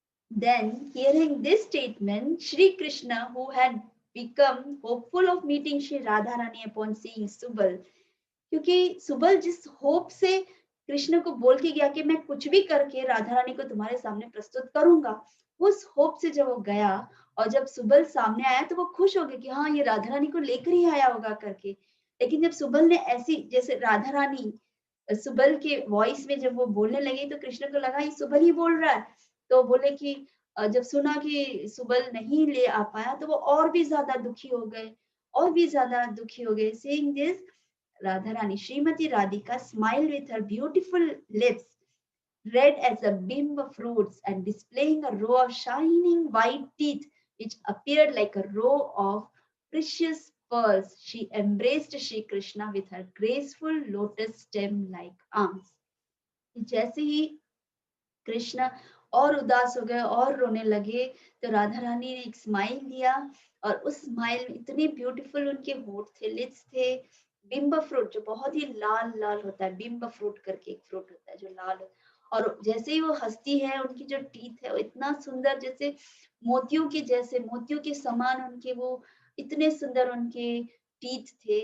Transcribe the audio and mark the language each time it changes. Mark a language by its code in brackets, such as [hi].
[en] Then, hearing this statement, Sri Krishna, who had become hopeful of meeting Sri Radharani upon seeing Subal, [hi] क्योंकि सुबल जिस hope से कृष्ण को बोल के गया कि मैं कुछ भी करके राधा रानी को तुम्हारे सामने प्रस्तुत करूंगा, उस होप से जब वो गया और जब सुबल सामने आया तो वो खुश हो गया कि हाँ ये राधा रानी को लेकर ही आया होगा करके। लेकिन जब सुबल ने ऐसी जैसे राधा रानी सुबल के वॉइस में जब वो बोलने लगी तो कृष्ण को लगा ये सुबल ही बोल रहा है। तो बोले कि जब सुना कि सुबल नहीं ले आ पाया तो वो और भी ज्यादा दुखी हो गए, और भी ज्यादा दुखी हो गए। [en] Seeing this, Radharani, Srimati Radhika smiled with her beautiful lips, red as a beam of fruits, and displaying a row of shining white teeth, which appeared like a row of precious pearls. She embraced Shri Krishna with her graceful lotus stem-like arms. [hi] जैसे ही कृष्ण और उदास हो गए और रोने लगे तो राधा रानी ने एक स्माइल दिया और उस स्माइल में इतने ब्यूटीफुल उनके होठ थे, लिप्स थे। बिम्ब फ्रूट जो बहुत ही लाल लाल होता है, बिम्ब फ्रूट करके एक फ्रूट होता है जो लाल और जैसे ही वो हंसती है उनकी जो टीथ है वो इतना सुंदर जैसे मोतियों के जैसे मोतियों के समान उनके वो इतने सुंदर उनके टीथ थे।